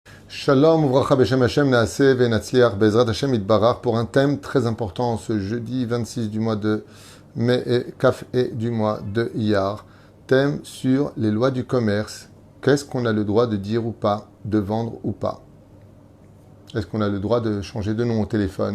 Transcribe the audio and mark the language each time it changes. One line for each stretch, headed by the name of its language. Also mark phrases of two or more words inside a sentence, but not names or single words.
Hebrew: שלום, וברכה בשם השם נעשה ונצליח בעזרת השם יתברך
French: pour un thème très important ce jeudi 26 du mois de mai et Kaf et du mois de Iyar. Thème sur les lois du commerce. Qu'est-ce qu'on a le droit de dire ou pas, de vendre ou pas? Est-ce qu'on a le droit de changer de nom au téléphone?